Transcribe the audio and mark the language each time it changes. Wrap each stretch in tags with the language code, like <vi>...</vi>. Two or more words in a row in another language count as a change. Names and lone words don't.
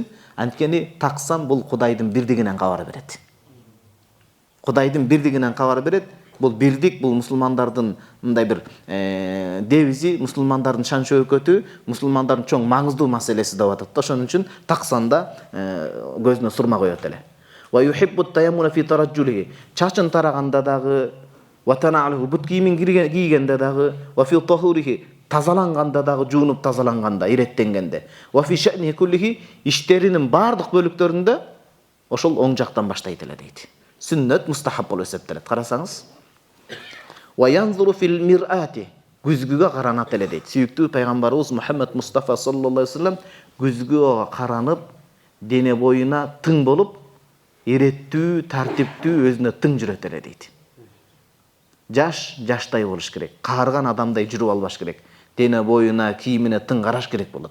<ky>Анткени таксан бул Кудайдын бирдигинен кабар берет. Кудайдын бирдигинен кабар берет. Бул бирдик, бул мусулмандардын мындай бир девизи, мусулмандардын шан шөкөтү, мусулмандардын чоң маңыздуу маселеси деп атат. Ошон үчүн таксанда көзүнө сурма коёт эле.</ky> <ar>ويحب التيمن في ترجله.</ar> <ky>Чачын тараганда дагы,</ky> <ar>وتنعله</ar> <ky>бут кийимин кийгенде дагы,</ky> <ar>وفي طهوره</ar> <ky>тазаланганда дагы, жуунуп тазаланганда, иреттенгенде.</ky> <ar>وفي شأنه كله</ar> <ky>иштеринин бардык бөлүктөрүндө ошол оң жактан баштайт эле дейт. Сүннөт мустахаб болуп эсептелет. Карасаңыз.</ky> <ar>وينظر في المرآة.</ar> <ky>Күзгүгө каранат эле дейт. Сүйүктүү пайгамбарыбыз Мухаммад Мустафа</ky> <ar>صلى الله عليه وسلم</ar> <ky>күзгүгө каранып, дене боюна тың болуп, иреттүү, тартиптүү, өзүнө тың жүрөт эле дейт. Жаштай болуш керек. Каарган адамдай жүрүп албаш керек. Дене боюна, кийимине тың караш керек болот.</ky>